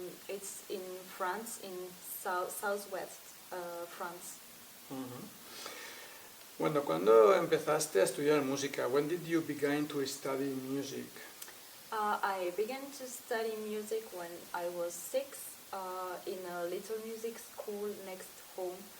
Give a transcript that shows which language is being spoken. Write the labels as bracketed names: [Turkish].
[English] It's in France, in southwest France. [Spanish] Bueno, ¿cuándo empezaste a estudiar música? [English] When did you begin to study music? I began to study music when I was 6 in a little music school next home.